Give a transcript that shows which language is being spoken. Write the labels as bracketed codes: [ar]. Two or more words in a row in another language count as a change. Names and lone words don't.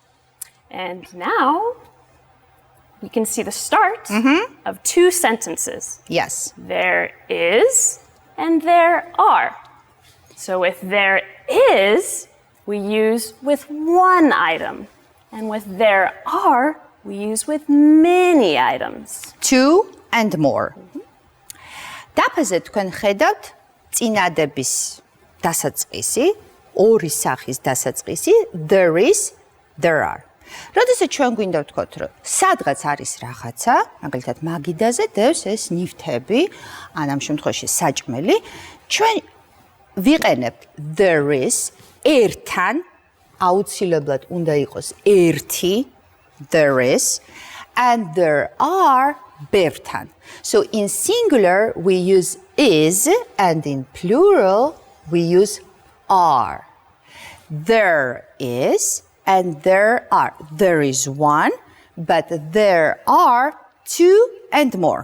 [en] we can see the start of 2 sentences. yes, There is and there are. So with there is, we use with one item. And with there are, we use with many items. 2 and more. [ka] დაფაზე თქვენ ხედავთ წინადების დასაწყისი, ორი სახის დასაწყისი, [en] there is, there are. [ka] როდესაც ჩვენ გვინდა ვთქვათ, რომ სადღაც არის რაღაცა, მაგალითად მაგიდაზე დევს ეს ნივთები, ან ამ შემთხვევაში საჭმელი, ჩვენ ვიყენებთ [en] there is, [ka] ერთთან, აუცილებლად უნდა იყოს ერთი, [en] there is, and there are ბევრთან. So in singular we use is, and in plural we use are. There is and there are. There is one, but there are 2 and more.